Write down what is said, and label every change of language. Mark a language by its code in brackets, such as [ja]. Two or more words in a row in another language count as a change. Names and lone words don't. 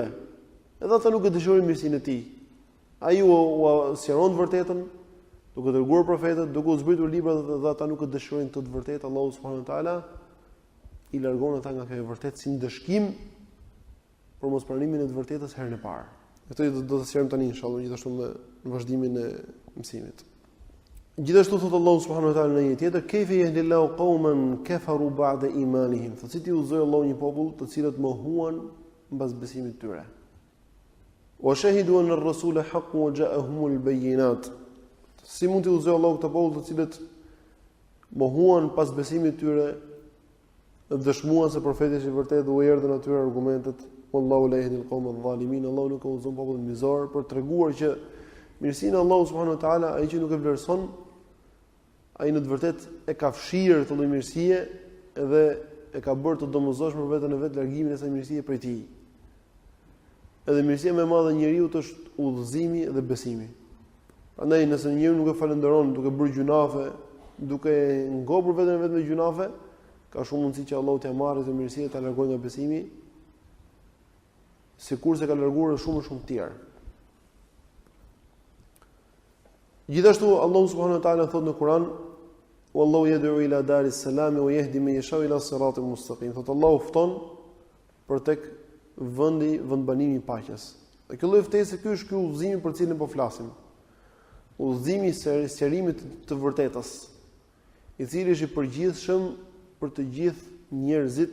[sq] Edhe ata nuk e dëshirojnë mirësinë e tij. Ai u sqaron të vërtetën, duke dërguar profetët, duke u zbritur librat dhe ata nuk e dëshirojnë të vërtetë. Allahu [ar] سبحانه وتعالى [sq] i largon ata nga kjo e vërtetë si ndëshkim për mospranimin e të vërtetës herën e parë. Këtë do të sqarojmë tani inshallah gjithashtu në vazhdimin e mësimit. Gjithashtu thot Allahu subhanahu wa taala në një tjetër, [ar] "كيف يهدي الله قوما كفروا بعد إيمانهم." [sq] Thotë si ti udhëzoi Allahu një popull të cilët mohuan mbas besimit të tyre. [ar] وشهدوا أن الرسول حق وجاءهم البينات. [sq] Si mund të udhëzoj Allahu këto popull të cilët mohuan pas besimit të tyre, dhe dëshmuan se profeti është i vërtetë dhe u erdhën atyre argumentet, [ar] والله لا يهدي القوم الظالمين. [sq] Allahu nuk e udhëzon popullin mizor për treguar që mirësinë e Allahut [ar] سبحانه وتعالى, [sq] ai që nuk e vlerëson, ai në të vërtetë e ka fshirë këtë lloj mirësie dhe e ka bërë të domosdoshme për veten e vet largimin e asaj mirësie prej tij. Edhe mirësia më e madhe e njeriu është udhëzimi dhe besimi. Prandaj nëse njeriu nuk e falenderon duke bërë gjunafe, duke ngopur veten e vet me gjunafe, ka shumë mundësi që Allahu t'ia marrë këtë mirësi dhe ta largojë nga besimi, sikurse ka larguar shumë të tjerë. Gjithashtu Allahu [ar] سبحانه وتعالى [sq] thot në Kur'an, [ar] "والله يدعو إلى دار السلام ويهدي من يشاء إلى صراط مستقيم." [sq] Thot Allahu fton për tek vendbanimi i paqes. Dhe kjo lloj ftese ky është ky udhëzimi për cilin po flasim. Udhëzimi i sqarimit të vërtetës, i cili është i përgjithshëm për të gjithë njerëzit.